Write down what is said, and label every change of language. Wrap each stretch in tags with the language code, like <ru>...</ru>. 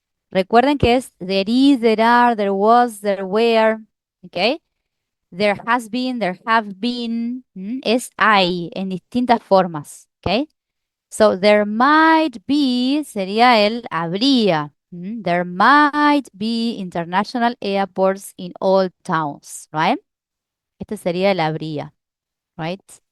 <es>Recuerden que es</es> <en>there is, there are, there was, there were,</en> <es>okay?</es> <en>There has been, there have been,</en> <es>es hay en distintas formas, okay?</es> <en>So there might be</en> <es>sería el habría.</es> <en>There might be international airports in all towns, right?</en> <es>Este sería el habría, right?</es>